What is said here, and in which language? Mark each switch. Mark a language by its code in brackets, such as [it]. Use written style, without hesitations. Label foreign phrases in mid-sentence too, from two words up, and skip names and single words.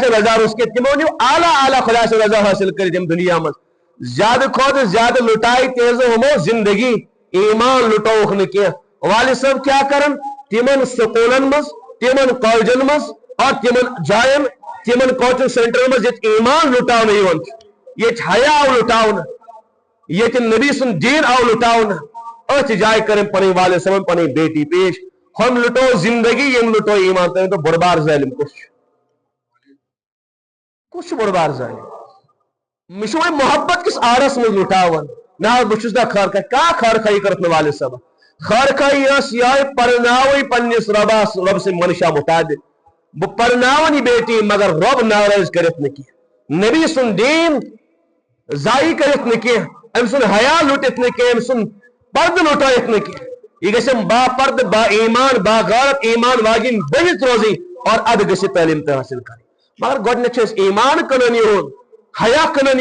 [ks] سٕنٛز رضا روٚس کینٛہہ تِمو نیوٗ اعلیٰ اعلیٰ خۄدا سٕنٛز رضا حٲصِل کٔرِتھ ییٚمہِ دُنیا منٛز زیادٕ کھۄتہٕ زیادٕ لُٹایہِ تِہنٛزٕ ہُمو زندگی ایمان لُٹووُکھ نہٕ کینٛہہ والد صٲب کیٛاہ کرن تِمن سکوٗلن منٛز تِمن کالجن منٛز اور تِمن جاین تِمن کوچنگ سینٹرن منٛز ییٚتہِ ایمان لُٹاونہٕ یِوان چھُ ییٚتہِ حیا آو لُٹاونہٕ ییٚتہِ نبی سُنٛد دیٖن آو لُٹاونہٕ أتھۍ جایہِ کٔرٕنۍ پنٕنۍ والد صٲبن پنٕنۍ بیٹی پیش ہُم لُٹو زندگی یِم لُٹو ایمان تُہۍ ؤنۍتو بوٚڑ بار ظٲلم کُس چھُ بوٚڑ بار ظٲلم مےٚ چھُ وۄنۍ محبت کِس آرس منٛز لُٹاوان نہ حظ بہٕ چھُس نہٕ خٲر خٲہی کانٛہہ خٲر خٲہی کٔرٕکھ نہٕ والد صٲبن خٲر خٲہی ٲس یِہوٚے پرناوٕنۍ پننِس رۄب سٕنٛدِ منشا مُطابق بہٕ پرناون یہِ بیٹی مگر رۄب ناراض کٔرِتھ نہٕ کینٛہہ نبی سُنٛد دیٖن ضایع کٔرِتھ نہٕ کینٛہہ أمۍ سُنٛد حیا لُٹِتھ نہٕ کینٛہہ أمۍ سُنٛد پردٕ لُٹٲیِتھ نہٕ کینٛہہ یہ گژھٮ۪م با پردٕ با ایمان با غیرت ایمان واجیٚنۍ بٔنِتھ روزٕنۍ اور ادٕ گٔژھِتھ تعلیٖم تہِ حٲصِل کرٕنۍ مگر گۄڈٕنیتھ چھِ أسۍ ایمان کٕنان یِہُنٛد حیا کٕنان